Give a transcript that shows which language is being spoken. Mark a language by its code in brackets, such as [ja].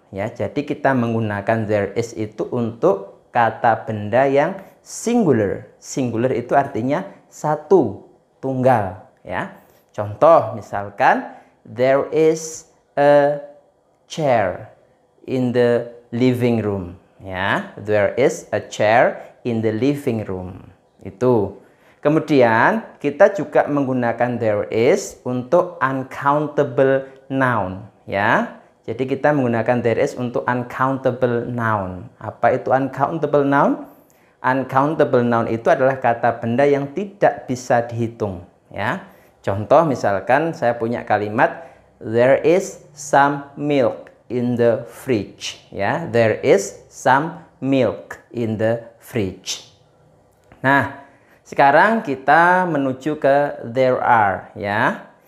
[id] Ya, jadi kita menggunakan there is itu untuk kata benda yang singular. Singular itu artinya satu, tunggal, ya. Contoh misalkan [en] there is a chair in the living room, ya. There is a chair in the living room. [id] Itu. Kemudian kita juga menggunakan there is untuk uncountable noun, ya. Jadi kita menggunakan there is untuk uncountable noun. Apa itu uncountable noun? Uncountable noun itu adalah kata benda yang tidak bisa dihitung, ya. Contoh misalkan saya punya kalimat [en] there is some milk in the fridge, [id] ya. [en] There is some milk in the fridge. [id] Nah, sekarang kita menuju ke there are, ya.